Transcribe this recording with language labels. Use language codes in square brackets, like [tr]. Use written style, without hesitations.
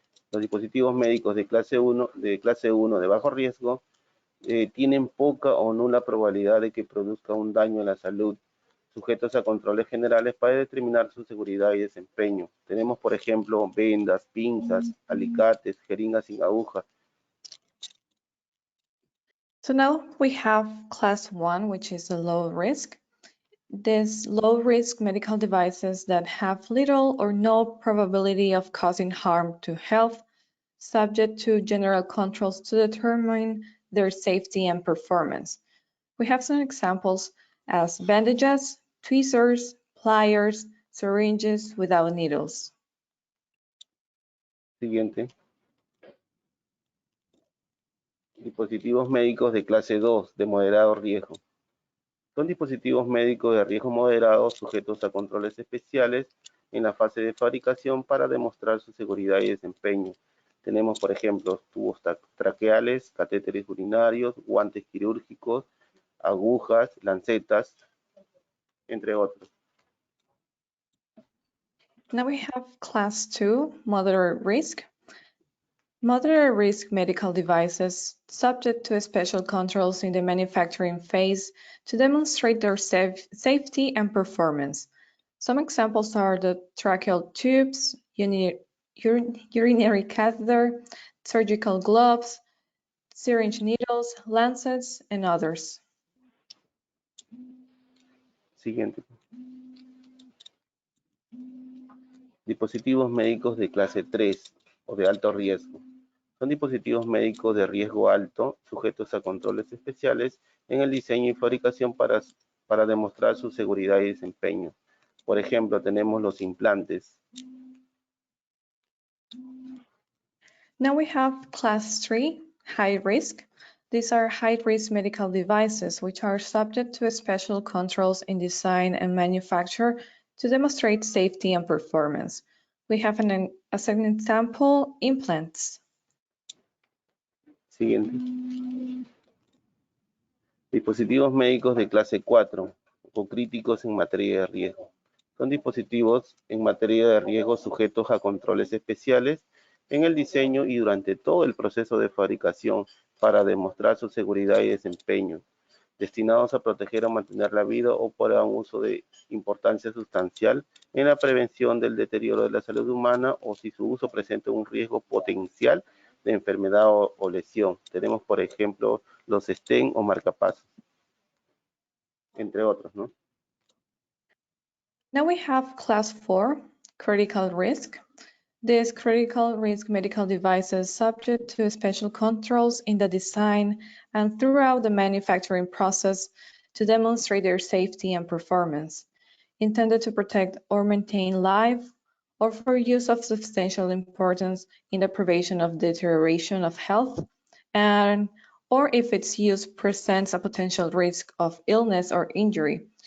[es] Los dispositivos médicos de clase 1 de bajo riesgo tienen poca o nula probabilidad de que produzca un daño a la salud, sujetos a controles generales para determinar su seguridad y desempeño. Tenemos, por ejemplo, vendas, pinzas, alicates, jeringas sin aguja. [en] So now we have class 1, which is a low risk. These low risk medical devices that have little or no probability of causing harm to health, subject to general controls to determine their safety and performance. We have some examples as bandages, tweezers, pliers, syringes without needles. [es] Siguiente. Dispositivos médicos de clase 2 de moderado riesgo. Son dispositivos médicos de riesgo moderado sujetos a controles especiales en la fase de fabricación para demostrar su seguridad y desempeño. Tenemos, por ejemplo, tubos traqueales, catéteres urinarios, guantes quirúrgicos, agujas, lancetas, entre otros. [en] Now we have class 2, moderate risk. Moderate risk medical devices subject to special controls in the manufacturing phase to demonstrate their safety and performance. Some examples are the tracheal tubes, urinary catheter, surgical gloves, syringe needles, lancets, and others. [es] Siguiente. Dispositivos médicos de clase 3 o de alto riesgo. Son dispositivos médicos de riesgo alto, sujetos a controles especiales en el diseño y fabricación para demostrar su seguridad y desempeño. Por ejemplo, tenemos los implantes. [en] Now we have class 3, high risk. These are high-risk medical devices which are subject to special controls in design and manufacture to demonstrate safety and performance. We have as an example, implants. [es] Siguiente. Dispositivos médicos de clase 4 o críticos en materia de riesgo. Son dispositivos en materia de riesgo sujetos a controles especiales en el diseño y durante todo el proceso de fabricación para demostrar su seguridad y desempeño, destinados a proteger o mantener la vida o para un uso de importancia sustancial en la prevención del deterioro de la salud humana o si su uso presenta un riesgo potencial de enfermedad o lesión. Tenemos, por ejemplo, los stent o marcapasos, entre otros, ¿no? [en] Now we have class 4, critical risk. These critical risk medical devices subject to special controls in the design and throughout the manufacturing process to demonstrate their safety and performance, intended to protect or maintain life or for use of substantial importance in the prevention of deterioration of health, and or if its use presents a potential risk of illness or injury.